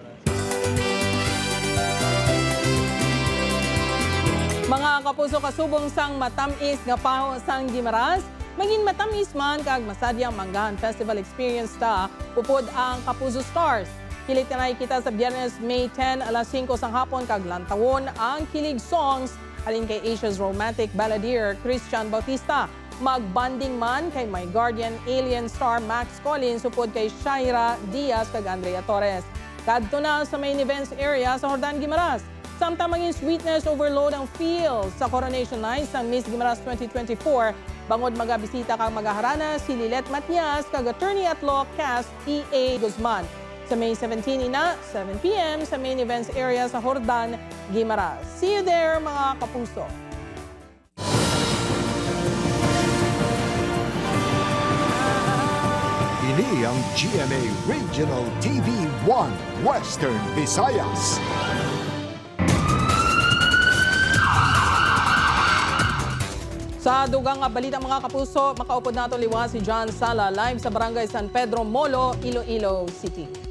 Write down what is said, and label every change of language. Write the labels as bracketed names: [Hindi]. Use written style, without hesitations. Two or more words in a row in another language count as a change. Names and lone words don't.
[Hiligaynon] Mga kapuso, kasubong sang matamis nga paho sang Guimaras, maging matamis man kag masadyang Manggahan Festival Experience ta, upod ang Kapuso Stars. Kilit na kita sa Biyernes, May 10, alas 5 sang hapon kag lantawon ang Kilig Songs halin kay [English] Asia's romantic balladeer [Hiligaynon] Christian Bautista. Magbanding man kay [English] my guardian alien star [Hiligaynon] Max Collins upod kay Shaira Diaz kag Andrea Torres. Kadto na sa main events area sa Jordan Guimaras. Samtang maging [English] sweetness overload [Hiligaynon] ang feel sa Coronation Night sa Miss Guimaras 2024, bangod magabisita kang magaharana si Lilet Matias kag [English] attorney at law [Hiligaynon] Cass E.A. Guzman. Sa May 17 ina, 7 p.m. sa main events area sa Jordan Guimaras. [English] See you there mga kapuso! [Hiligaynon] Ini ang GMA Regional TV 1 Western Visayas. Sa dugang nga balita mga kapuso, makaupod nato liwas si John Sala live sa Barangay San Pedro Molo, Iloilo City.